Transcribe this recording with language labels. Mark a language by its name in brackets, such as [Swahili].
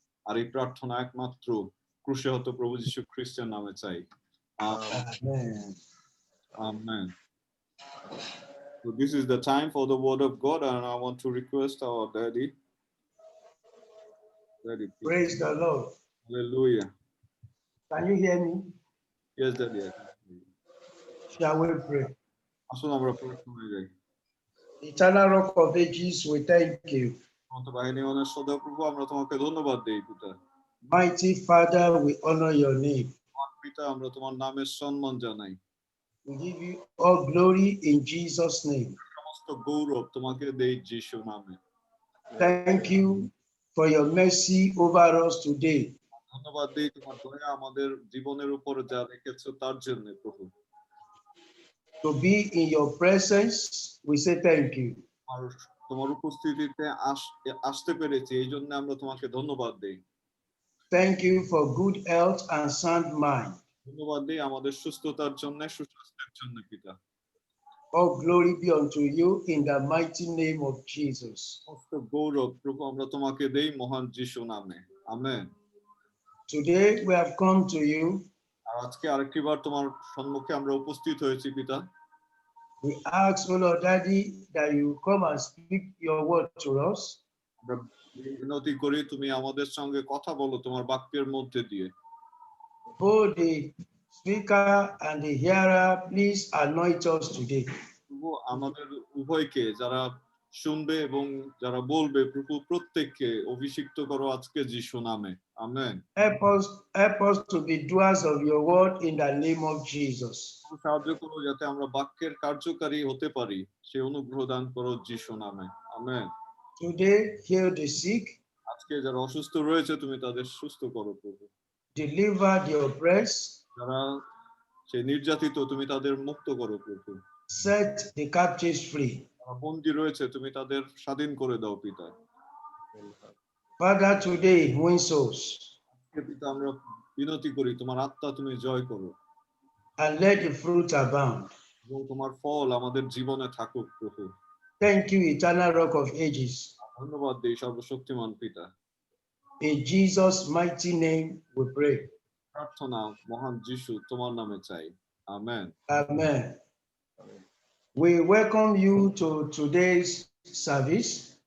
[Bangla] আর এই প্রার্থনা একমাত্র ক্রুশে হত প্রভু যীশু খ্রিস্টের নামে চাই। [English] Amen. So this is the time for the word of God, and I want to request our daddy. Daddy, please. Praise the Lord. Hallelujah. Can you hear me? Yes, daddy. I can hear you. Shall we pray? [Bangla] আসুন আমরা প্রার্থনায় যাই। [English] Eternal Rock of Ages, we thank you. [Bangla] অনন্ত বাহিনীগণের সদা প্রভু, আমরা তোমাকে ধন্যবাদ দেই পিতা। [English] Mighty Father, we honor your name. [Bangla] পিতা, আমরা তোমার নামের সম্মান জানাই। [English] We give you all glory in Jesus' name. [Bangla] সমস্ত গৌরব তোমাকে দেই যিশু নামে। [English] Thank you for your mercy over us today. [Bangla] ধন্যবাদ দেই তোমার দয়া আমাদের জীবনের উপর যা রেখেছো তার জন্য প্রভু। [English] To be in your presence, we say thank you. [Bangla] আর তোমার উপস্থিতিতে আসতে পেরেছি, এই জন্য আমরা তোমাকে ধন্যবাদ দেই। [English] Thank you for good health and sound mind. [Bangla] ধন্যবাদ দেই আমাদের সুস্থতার জন্য, সুস্বাস্থ্যের জন্য পিতা। [English] All glory be unto you in the mighty name of Jesus. [Bangla] সমস্ত গৌরব প্রভু আমরা তোমাকে দেই মহান যিশু নামে। Amen. [English] Today we have come to you. [Bangla] আর আজকে আরেকটিবার তোমার সম্মুখে আমরা উপস্থিত হয়েছি পিতা। [English] We ask, O Lord Daddy, that you come and speak your word to us. [Bangla] আমরা বিনতি করি তুমি আমাদের সঙ্গে কথা বলো তোমার বাক্যের মধ্যে দিয়ে। [English] Both the speaker and the hearer, please anoint us today. [Bangla] প্রভু আমাদের উভয়কে, যারা শুনবে এবং যারা বলবে প্রভু প্রত্যেককে অভিষিক্ত করো আজকে যিশু নামে। Amen. [English] Help us to be doers of your word in the name of Jesus. [Bangla] সাহায্য করো যাতে আমরা বাক্যের কার্যকারী হতে পারি, সেই অনুগ্রহ দান করো যিশু নামে। Amen. [English] Today, heal the sick. [Bangla] আজকে যারা অসুস্থ রয়েছে তুমি তাদের সুস্থ করো প্রভু। [English] Deliver the oppressed. [Bangla] যারা সেই নির্যাতিত তুমি তাদের মুক্ত করো প্রভু। [English] Set the captives free. [Bangla] যারা বন্দী রয়েছে তুমি তাদের স্বাধীন করে দাও পিতা। [English] Father, today win souls. [Bangla] পিতা আমরা বিনতি করি তোমার আত্মা তুমি জয় করো। [English] And let the fruit abound. [Bangla] এবং তোমার ফল আমাদের জীবনে থাকুক প্রভু। [English] Thank you, eternal rock of ages. [Bangla] ধন্যবাদ দেই সর্বশক্তিমান পিতা। [English] In Jesus' mighty name we pray. [Bangla] প্রার্থনা মহান যিশু তোমার নামে চাই। Amen. [English] Amen. We welcome you to today's service.